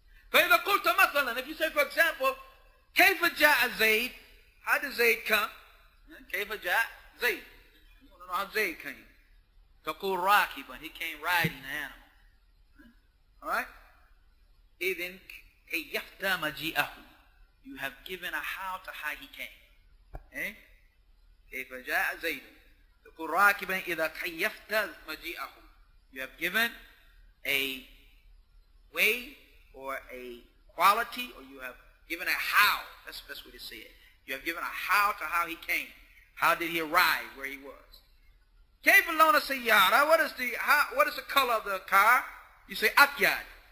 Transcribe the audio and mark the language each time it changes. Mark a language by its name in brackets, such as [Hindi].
[Arabic] فإذا قلت مثلا, [English] if you say, for example, [Arabic] كيف جاء زيد? [English] How did Zayd come? [Arabic] كيف جاء زيد? [English] You want to know how Zayd came. [Arabic] تقول راكبا, [English] he came riding an animal. Alright? [Arabic] إذن كيفت مجيئه. [English] You have given a how to how he came. [Arabic] كيف جاء زيد. تقول راكبا إذا كيفت مجيئه. [English] You have given a way or a quality, or you have given a how. That's the best way to say it. You have given a how to how he came. How did he arrive where he was? [Arabic] كيف لون السيارة? [English] What is the color of the car? You say [Arabic] أبيض.